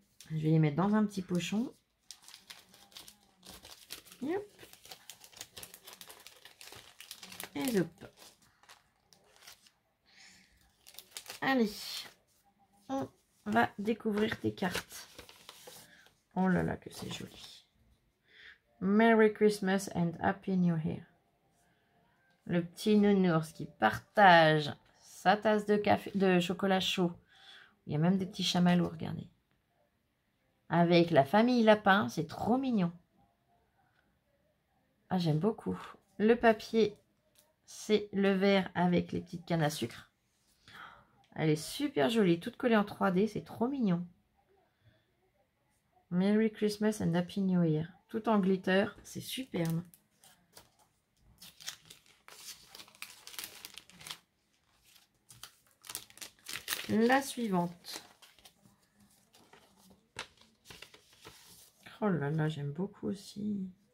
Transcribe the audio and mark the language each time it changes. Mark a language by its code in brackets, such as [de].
[fr] Je vais les mettre dans un petit pochon. [en] Yep. [fr] Et hop. Allez, on va découvrir tes cartes. Oh là là, que c'est joli. [en] Merry Christmas and Happy New Year. [fr] Le petit nounours qui partage sa tasse de café, de chocolat chaud. Il y a même des petits chamallows, regardez. Avec la famille lapin, c'est trop mignon. Ah, j'aime beaucoup. Le papier, c'est le vert avec les petites cannes à sucre. Elle est super jolie, toute collée en 3D, c'est trop mignon. [en] Merry Christmas and Happy New Year. [fr] Tout en glitter, c'est superbe. La suivante. Oh là là, j'aime beaucoup aussi.